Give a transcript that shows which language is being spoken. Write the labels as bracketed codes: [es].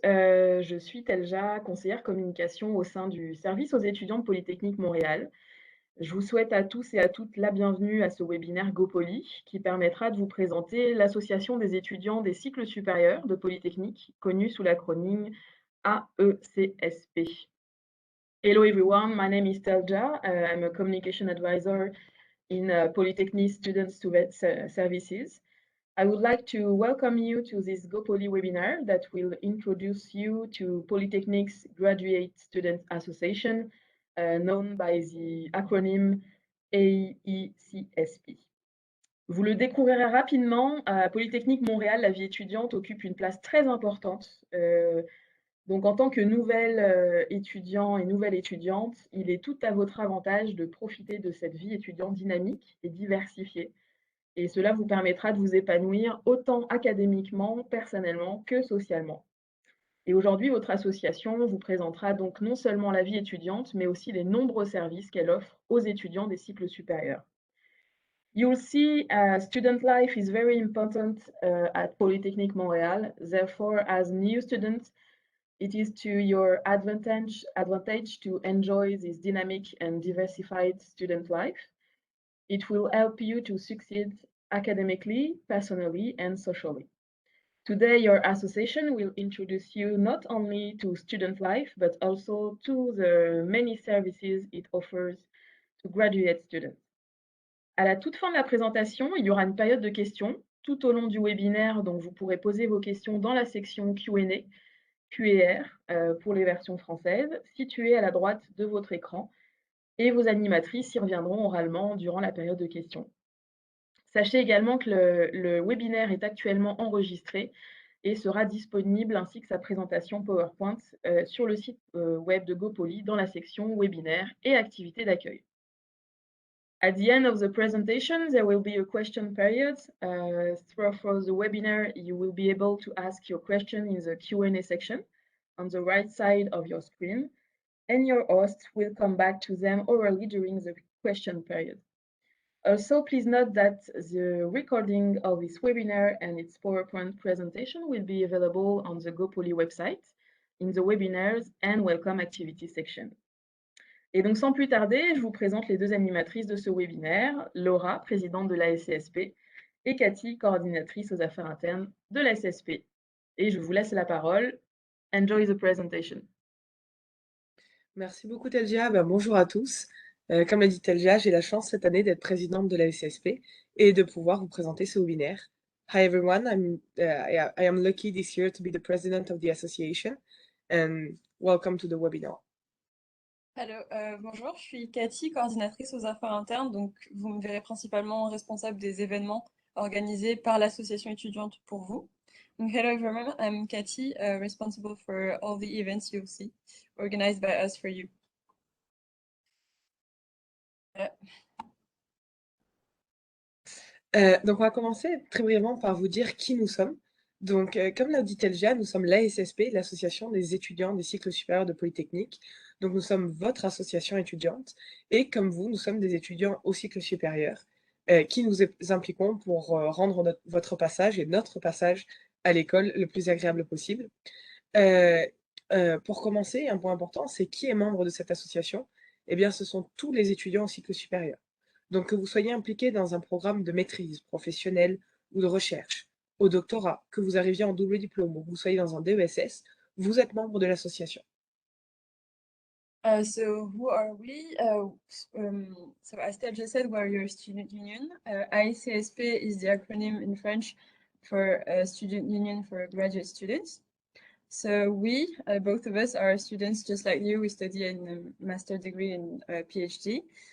[fr] Je suis Telja, conseillère communication au sein du service aux étudiants de Polytechnique Montréal. Je vous souhaite à tous et à toutes la bienvenue à ce webinaire GoPoly qui permettra de vous présenter l'association des étudiants des cycles supérieurs de Polytechnique, connue sous l'acronyme AECSP. [en] Hello everyone, my name is Telja. I'm a communication advisor in Polytechnic Services. I would like to welcome you to this GoPoly webinar that will introduce you to Polytechnic's Graduate Student Association, known by the acronym AECSP. [fr] Vous le découvrirez rapidement, à Polytechnique Montréal, la vie étudiante occupe une place très importante. Donc en tant que nouvel étudiant et nouvelle étudiante, il est tout à votre avantage de profiter de cette vie étudiante dynamique et diversifiée et cela vous permettra de vous épanouir autant académiquement, personnellement que socialement. Et aujourd'hui, votre association vous présentera donc non seulement la vie étudiante, mais aussi les nombreux services qu'elle offre aux étudiants des cycles supérieurs. [en] You'll see student life is very important at Polytechnique Montréal. Therefore, as new students, it is to your advantage to enjoy this dynamic and diversified student life. It will help you to succeed academically, personally, and socially. Today, your association will introduce you not only to student life, but also to the many services it offers to graduate students. [fr] À la toute fin de la présentation, il y aura une période de questions tout au long du webinaire, donc vous pourrez poser vos questions dans la section Q&A, QR pour les versions françaises, située à la droite de votre écran, et vos animatrices y reviendront oralement durant la période de questions. Sachez également que le webinaire est actuellement enregistré et sera disponible ainsi que sa présentation PowerPoint sur le site web de GoPoly dans la section webinaire et activités d'accueil. [en] At the end of the presentation, there will be a question period. Throughout the webinar, you will be able to ask your question in the Q&A section on the right side of your screen, and your host will come back to them orally during the question period. Also, please note that the recording of this webinar and its PowerPoint presentation will be available on the GoPoly website in the webinars and welcome activity section. [fr] Et donc, sans plus tarder, je vous présente les deux animatrices de ce webinaire, Laura, présidente de la SCSP, et Cathy, coordinatrice aux affaires internes de la SCSP. Et je vous laisse la parole. [en] Enjoy the presentation. [fr] Merci beaucoup Telja. Bonjour à tous. Comme l'a dit Telja, j'ai la chance cette année d'être présidente de la SCSP et de pouvoir vous présenter ce webinaire. [en] Hi everyone, I am lucky this year to be the president of the association and welcome to the webinar. Hello, [fr] bonjour, je suis Cathy, coordinatrice aux affaires internes, donc vous me verrez principalement responsable des événements organisés par l'association étudiante pour vous. [en] Donc, hello everyone, I'm Cathy, responsible for all the events you'll see organized by us for you. [fr] Donc on va commencer très brièvement par vous dire qui nous sommes. Donc comme l'a dit Telja, nous sommes l'ASSP, l'association des étudiants des cycles supérieurs de Polytechnique. Donc nous sommes votre association étudiante et comme vous, nous sommes des étudiants au cycle supérieur qui nous impliquons pour rendre votre passage et notre passage à l'école le plus agréable possible. Pour commencer, un point important, c'est qui est membre de cette association? Eh bien, ce sont tous les étudiants au cycle supérieur. Donc, que vous soyez impliqué dans un programme de maîtrise professionnelle ou de recherche, au doctorat, que vous arriviez en double diplôme ou que vous soyez dans un DESS, vous êtes membre de l'association. [en] So who are we? So as Ted just said, we're your student union. ICSP is the acronym in French for Student Union for Graduate Students. So we, both of us, are students just like you. We study in a master degree and PhD.